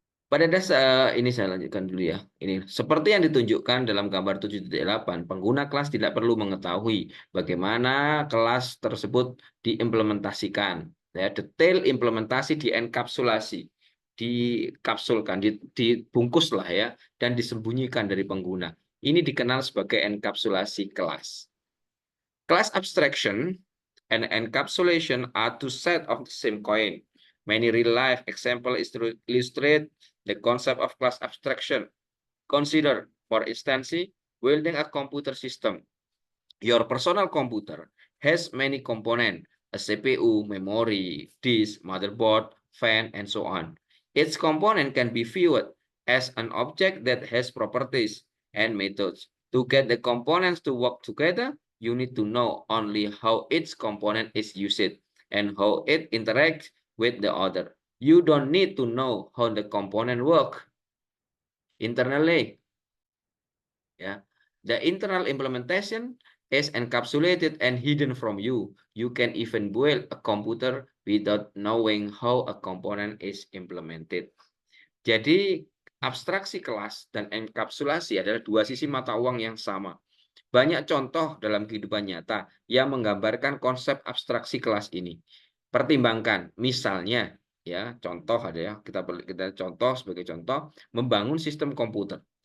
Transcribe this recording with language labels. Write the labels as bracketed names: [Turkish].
[Indonesian] Pada dasar ini saya lanjutkan dulu, ya. Ini seperti yang ditunjukkan dalam gambar 7.8, pengguna kelas tidak perlu mengetahui bagaimana kelas tersebut diimplementasikan. Ya, detail implementasi dienkapsulasi, dikapsulkan, dibungkus lah, ya, dan disembunyikan dari pengguna. Ini dikenal sebagai enkapsulasi kelas. [English] Class abstraction and encapsulation are two sides of the same coin. Many real-life examples illustrate the concept of class abstraction. Consider, for instance, building a computer system. Your personal computer has many components: a CPU, memory, disk, motherboard, fan, and so on. Each component can be viewed as an object that has properties and methods. To get the components to work together, you need to know only how each component is used and how it interacts with the other. You don't need to know how the component work internally. Yeah. The internal implementation is encapsulated and hidden from you. You can even build a computer without knowing how a component is implemented. [Indonesian] Jadi abstraksi kelas dan enkapsulasi adalah dua sisi mata uang yang sama. Banyak contoh dalam kehidupan nyata yang menggambarkan konsep abstraksi kelas ini. Pertimbangkan, misalnya, ya, contoh ada ya, kita contoh sebagai contoh, membangun sistem komputer.